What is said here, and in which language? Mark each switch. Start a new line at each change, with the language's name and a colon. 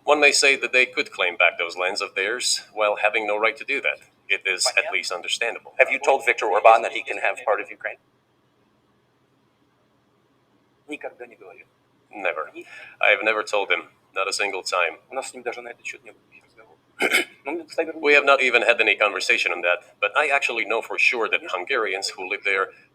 English: one may say that they could claim back those lands of theirs while having no right to do that. It is at least understandable. Have you told Viktor Orban that he can have part of Ukraine?
Russian: Никогда не говорил.
English: Never. I have never told him, not a single time.
Russian: У нас с ним даже на этот счет не было разговора.
English: We have not even had any conversation on that, but I actually know for sure that Hungarians who live there